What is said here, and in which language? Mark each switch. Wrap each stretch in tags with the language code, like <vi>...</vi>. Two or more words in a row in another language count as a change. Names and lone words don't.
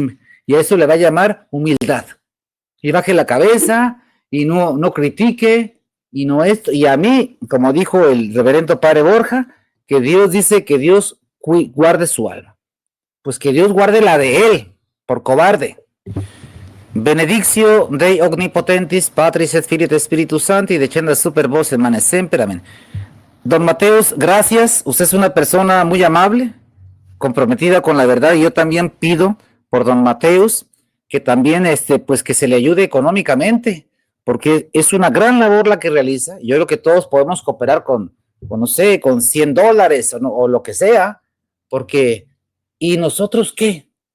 <es>Y a eso le va a llamar humildad. Y baje la cabeza y no critique y no esto. Y a mí, como dijo el reverendo padre Borja, que Dios dice que Dios guarde su alma. Pues que Dios guarde la de él, por cobarde.</es> <la>Benedictio Dei Omnipotentis, Patris et Filii et Spiritus Sancti, decenda super vos hermanes semper,</la> <es>amén. Don Mateus, gracias. Usted es una persona muy amable, comprometida con la verdad, y yo también pido por don Mateus que también pues que se le ayude económicamente, porque es una gran labor la que realiza. Yo creo que todos podemos cooperar con no sé, con $100 o lo que sea, porque ¿y nosotros qué?</es>